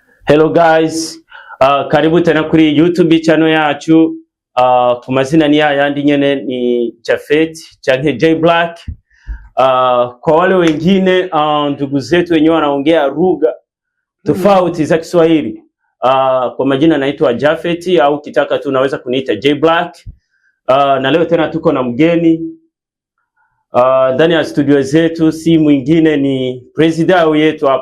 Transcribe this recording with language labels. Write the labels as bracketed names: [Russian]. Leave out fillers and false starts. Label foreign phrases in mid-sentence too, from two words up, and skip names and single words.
[English] Hello guys, [Swahili] karibu tena [Rundi] kuri YouTube channel yacu. Ku mazina ni yandi nyene ni Japhet canke J Black. [Swahili] Kwa wale wengine ndugu zetu wenyewe wanaongea lugha tofauti za Kiswahili, kwa majina naitwa Japhet au kitaka tu unaweza kuniita J Black. Na leo tena tuko na mgeni ndani ya studio zetu, si mwingine ni president yetu hapa.